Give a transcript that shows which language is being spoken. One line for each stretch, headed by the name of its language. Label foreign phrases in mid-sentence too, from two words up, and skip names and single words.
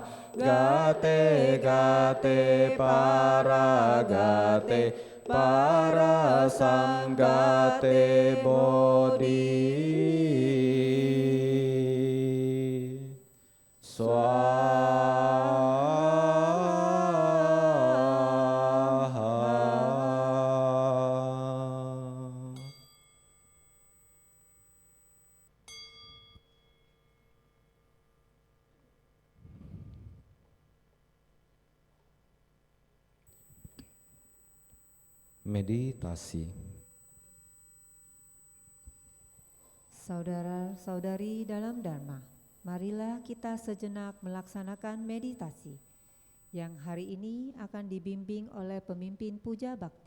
Sanskrit: Gate gate para gate para samgate bodhi swaha.
Indonesian: Meditasi. Saudara-saudari dalam Dharma, marilah kita sejenak melaksanakan meditasi yang hari ini akan dibimbing oleh pemimpin Puja Bakti.